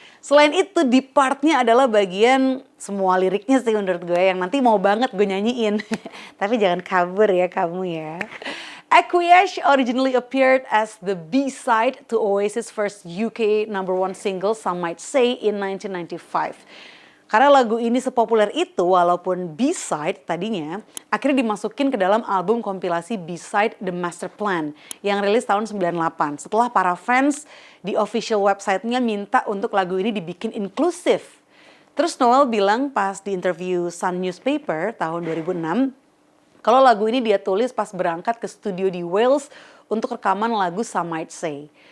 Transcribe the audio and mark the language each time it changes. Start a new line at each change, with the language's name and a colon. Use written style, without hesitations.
Indonesian: Selain itu di partnya adalah bagian semua liriknya sih menurut gue yang nanti mau banget gue nyanyiin. Tapi jangan kabur ya kamu ya.
English: Acquiesce originally appeared as the B-side to Oasis' first UK #1 single Some Might Say in 1995.
Indonesian: Karena lagu ini sepopuler itu walaupun B-side tadinya akhirnya dimasukin ke dalam album kompilasi B-side The Master Plan yang rilis tahun 98 setelah para fans di official website-nya minta untuk lagu ini dibikin inklusif. Terus Noel bilang pas di interview Sun Newspaper tahun 2006 kalau lagu ini dia tulis pas berangkat ke studio di Wales untuk rekaman lagu Some Might Say.